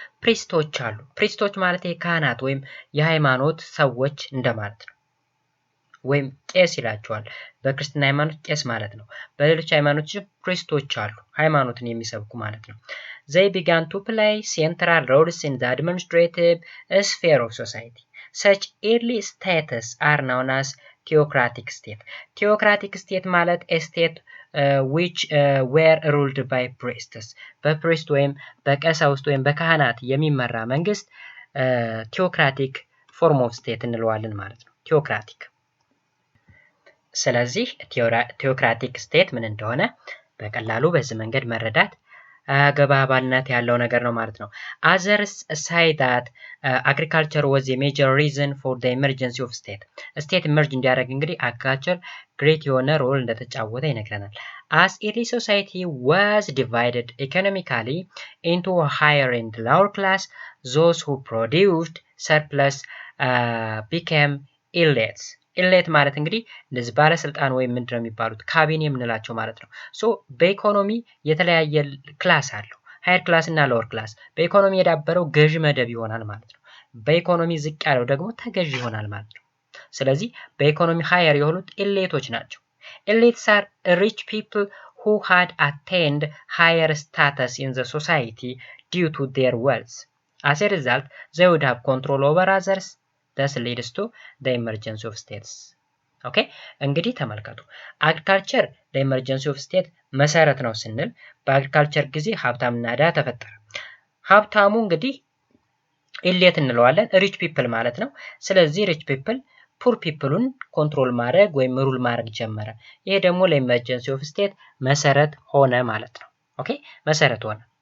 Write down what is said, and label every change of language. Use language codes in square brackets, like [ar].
[am] ፕሪስቶች አሉ። ፕሪስቶች ማለት የካህናት ወይም የሃይማኖት ሰዎች እንደማለት ነው። ወይም ቄስ ይላቸዋል። በክርስትና ሃይማኖት ቄስ ማለት ነው። በሌሎች ሃይማኖቶች ፕሪስቶች አሉ፣ ሃይማኖትን የሚሰብኩ ማለት ነው። [en] They began to play central roles in the administrative sphere of society. Such early states are known as theocratic state. Theocratic state [am] ማለት [en] a state which were ruled by priests. [am] በፕሪስት ወይም በቀሳውስት ወይም በካህናት የሚመራ መንግስት ቴዎክራቲክ ፎርም ኦፍ ስቴት እንለዋለን ማለት ነው። ቴዎክራቲክ። ስለዚህ ቴዎክራቲክ ስቴት ምን እንደሆነ በቀላሉ በዚህ መንገድ መረዳት አገባባነት ያለው ነገር ነው ማለት ነው። [en] Others say that agriculture was a major reason for the emergency of state. [am] ስቴት ኢመርጅ እንዲያደርግ እንግዲህ አግሪካልቸር ግሬት የሆነ ሮል እንደተጫወተ ይነግረናል። [en] As early society was divided economically into a higher and lower class, those who produced surplus became elites. [am] ኢሌት ማለት እንግዲህ እንደዚህ ባለስልጣን ወይም ምንድነው የሚባሉት ካቢኔ የምንላቸው ማለት ነው። ሶ በኢኮኖሚ የተለያየ ክላስ አለው፣ ሃየር ክላስ እና ሎወር ክላስ። በኢኮኖሚ የዳበረው ገዢ መደብ ይሆናል ማለት ነው። በኢኮኖሚ ዝቅ ያለው ደግሞ ተገዢ ይሆናል ማለት ነው። ስለዚህ በኢኮኖሚ ሃየር የሆኑት ኢሌቶች ናቸው። ኢሌትስ [en] are rich people who had attained higher status in the society due to their wealth. As a result, they would have control over others. This leads to the emergency of states. [am] ኦኬ እንግዲህ ተመልከቱ። አግሪካልቸር ለኢመርጀንሲ ኦፍ ስቴት መሰረት ነው ስንል በአግሪካልቸር ጊዜ ሀብታምና ድሃ ተፈጠረ። ሀብታሙ እንግዲህ ኢሌት እንለዋለን፣ ሪች ፒፕል ማለት ነው። ስለዚህ ሪች ፒፕል ፑር ፒፕሉን ኮንትሮል ማድረግ ወይም ሩል ማድረግ ጀመረ። ይሄ ደግሞ ለኢመርጀንሲ ኦፍ ስቴት መሰረት ሆነ ማለት ነው። ኦኬ መሰረት ሆነ።